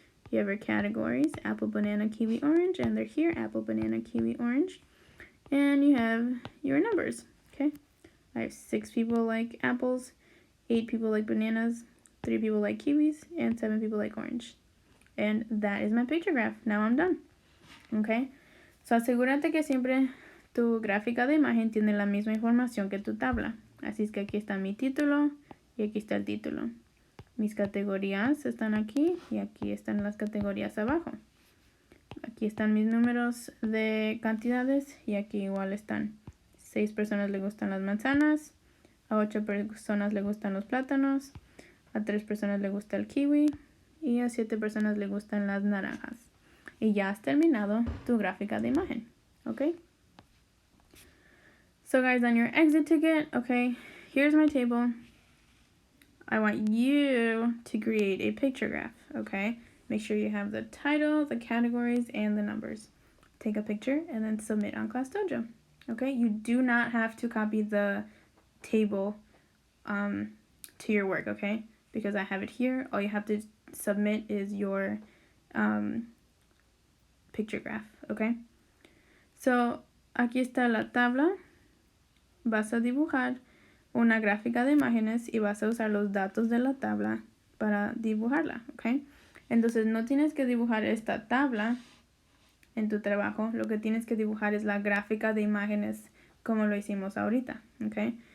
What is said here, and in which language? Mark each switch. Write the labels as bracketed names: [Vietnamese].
[English] You have your categories, apple, banana, kiwi, orange, and they're here, apple, banana, kiwi, orange. And you have your numbers, okay? I have 6 people like apples, 8 people like bananas, 3 people like kiwis, and 7 people like orange. And that is my picture graph. Now I'm done. Okay? [Spanish] So asegúrate que siempre tu gráfica de imagen tiene la misma información que tu tabla. Así es que aquí está mi título y aquí está el título. Mis categorías están aquí y aquí están las categorías abajo. Aquí están mis números de cantidades y aquí igual están. 6 personas le gustan las manzanas, a 8 personas le gustan los plátanos, a 3 personas le gusta el kiwi y a 7 personas le gustan las naranjas. Y ya has terminado tu gráfica de imagen. [English] okay? So guys, on your exit ticket, okay, here's my table. I want you to create a picture graph, okay? Make sure you have the title, the categories, and the numbers. Take a picture and then submit on ClassDojo, okay? You do not have to copy the table to your work, okay? Because I have it here. All you have to submit is your picture graph, okay? [Spanish] So, aquí está la tabla. Vas a dibujar una gráfica de imágenes y vas a usar los datos de la tabla para dibujarla, ¿ok? Entonces no tienes que dibujar esta tabla en tu trabajo, lo que tienes que dibujar es la gráfica de imágenes como lo hicimos ahorita, ¿ok?